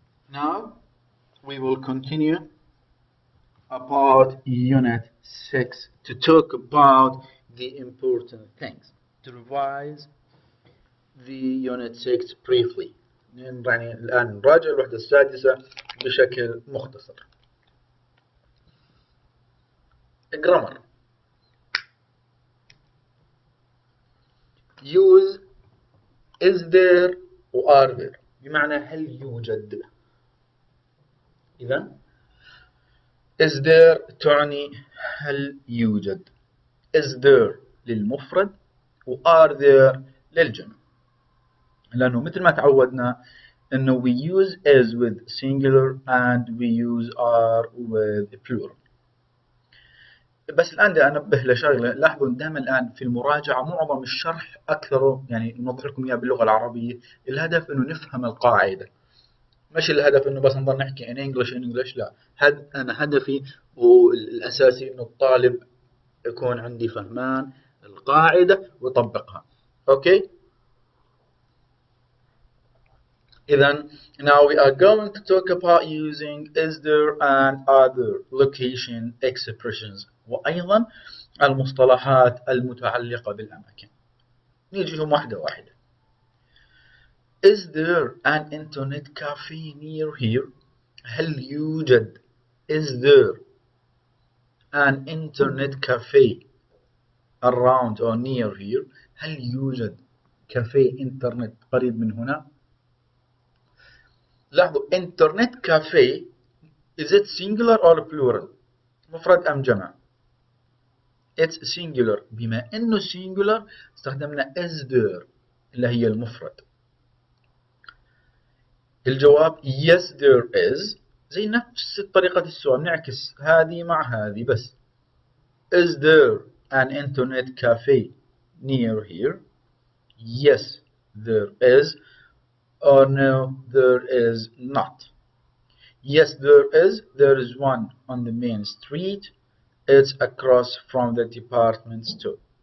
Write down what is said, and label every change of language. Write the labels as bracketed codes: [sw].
[en] Now we will continue about Unit 6 to talk about the important things. To revise the Unit 6 briefly. [ar] يعني الآن نراجع الوحدة السادسة بشكل مختصر. [en] Grammar. Use is there و are there [ar] بمعنى هل يوجد. إذن is there تعني هل يوجد. [en] is there للمفرد و are there للجمع، [ar] لأنه مثل ما تعودنا إنه [en] we use is with singular and we use are with plural. [ar] بس الآن بدي أنبه لشغلة، لاحظوا دائما الآن في المراجعة معظم الشرح أكثره يعني نوضح لكم إياه باللغة العربية، الهدف إنه نفهم القاعدة، مش الهدف إنه بس نضل نحكي [en] in English [ar] لا. أنا هدفي والأساسي إنه الطالب يكون عندي فهمان القاعدة ويطبقها. أوكي. إذن [en] now we are going to talk about using is there and other location expressions [ar] وأيضا المصطلحات المتعلقة بالأماكن. نيجيهم واحدة واحدة. [en] Is there an internet cafe near here؟ [ar] هل يوجد is there an internet cafe around or near here؟ هل يوجد كافيه إنترنت قريب من هنا؟ [en] لاحظوا internet cafe is it singular or plural؟ [ar] مفرد أم جمع؟ [en] it's singular. [ar] بما إنه singular استخدمنا is there اللي هي المفرد. الجواب [en] yes there is، [ar] زي نفس طريقة السؤال نعكس هذه مع هذه بس. [en] is there an internet cafe near here؟ yes there is or no there is not. Yes there is one on the main street, it's across from the department store.